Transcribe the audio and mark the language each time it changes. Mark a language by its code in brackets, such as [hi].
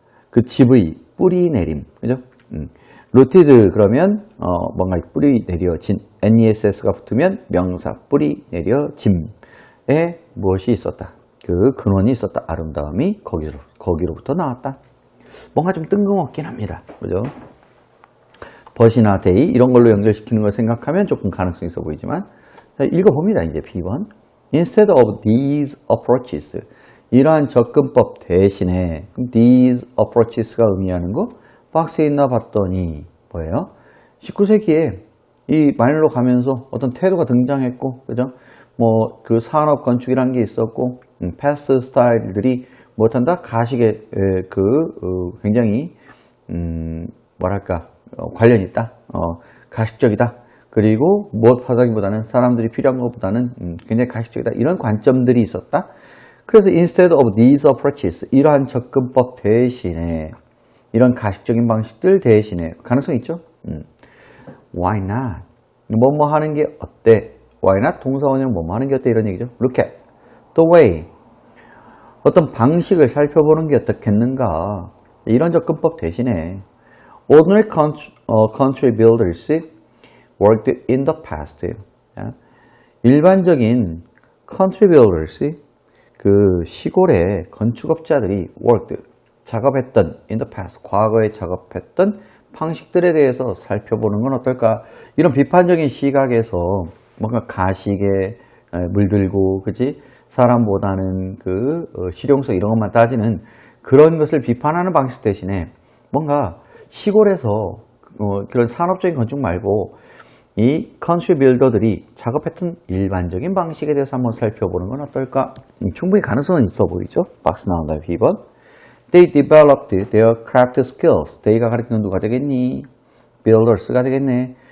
[ko] 그 집의 뿌리 내림, 그죠? rooted 그러면 뭔가 뿌리 내려진, ness가 붙으면 명사 뿌리 내려짐에 무엇이 있었다. 그 근원이 있었다. 아름다움이 거기로부터 나왔다. 뭔가 좀 뜬금없긴 합니다. 그죠? but이나 they 이런 걸로 연결시키는 걸 생각하면 조금 가능성이 있어 보이지만, 자, 읽어봅니다. 이제 B번. [en] Instead of these approaches. [ko] 이러한 접근법 대신에, [en] these approaches [ko] 가 의미하는 거 박스에 있나 봤더니 뭐예요? 19세기에 이 마이너로 가면서 어떤 태도가 등장했고, 그죠? 뭐 그 산업 건축이라는 게 있었고, 패스 스타일들이 못한다 가식에 굉장히 뭐랄까 관련이 있다, 가식적이다. 그리고 무엇하다기보다는 사람들이 필요한 것보다는 굉장히 가식적이다. 이런 관점들이 있었다. 그래서 [en] instead of these approaches, [ko] 이러한 접근법 대신에, 이런 가식적인 방식들 대신에 가능성 있죠? [en] Why not? [ko] 뭐뭐 하는 게 어때? [en] Why not? [ko] 동사원형 뭐뭐 하는 게 어때? 이런 얘기죠. [en] Look at the way. [ko] 어떤 방식을 살펴보는 게 어떻겠는가? 이런 접근법 대신에 [en] ordinary country builders worked in the past. [ko] 일반적인 country builders, 그 시골의 건축업자들이 worked, 작업했던 [en] in the past, [ko] 과거에 작업했던 방식들에 대해서 살펴보는 건 어떨까? 이런 비판적인 시각에서 뭔가 가식에 물들고, 그치? 사람보다는 그 실용성 이런 것만 따지는 그런 것을 비판하는 방식 대신에 뭔가 시골에서 그런 산업적인 건축 말고 이 컨트리 빌더들이 작업했던 일반적인 방식에 대해서 한번 살펴보는 건 어떨까? 충분히 가능성은 있어 보이죠? 박스 나온다. B번. [en] They developed their craft skills. [ko] they가 가리키는 누가 되겠니? builders가 되겠네.